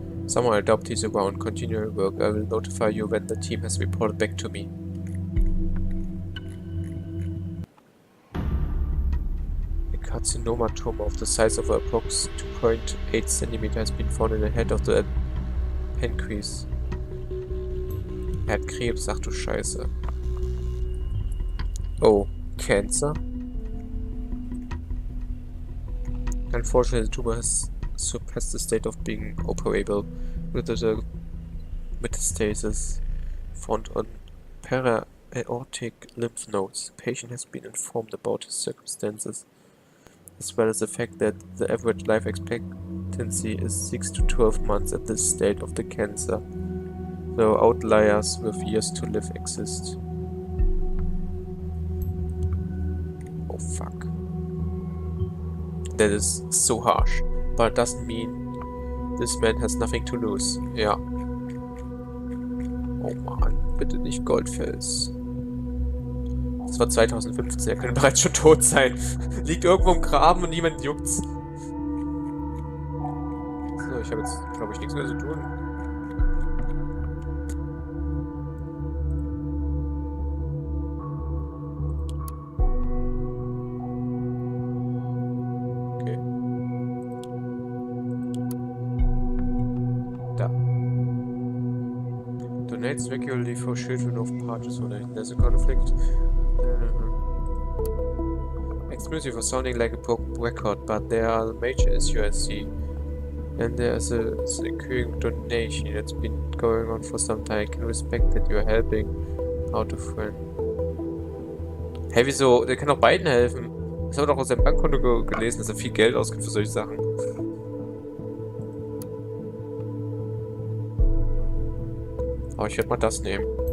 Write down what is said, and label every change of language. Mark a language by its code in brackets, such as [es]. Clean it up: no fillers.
[en] Someone I doubt he's around. Continue your work. I will notify you when the team has reported back to me. A carcinoma tumor of the size of approx 2.8 cm has been found in the head of the pancreas. [de] Er hat Krebs, ach du Scheiße. [en] Oh, cancer? Unfortunately, the tumor has surpassed the state of being operable, with the metastasis found on para-aortic lymph nodes. The patient has been informed about his circumstances, as well as the fact that the average life expectancy is 6 to 12 months at this state of the cancer, though outliers with years to live exist. Oh fuck. That is so harsh, but it doesn't mean this man has nothing to lose. [de] Ja. Oh Mann, bitte nicht Goldfels. Das war 2015, er könnte bereits schon tot sein. Liegt irgendwo im Graben und niemand juckt's. So, ich habe jetzt, glaube ich, nichts mehr zu tun. [en] Donates regularly for children of parties when there's a conflict. Excuse me for sounding like a broken record, but there are major issues I see. And there's a recurring donation that's been going on for some time. I can respect that you're helping out a friend. [de] Hey, wieso? Der kann doch beiden helfen. Das haben wir doch aus seinem Bankkonto gelesen, dass er viel Geld ausgibt für solche Sachen. Aber ich werde mal das nehmen.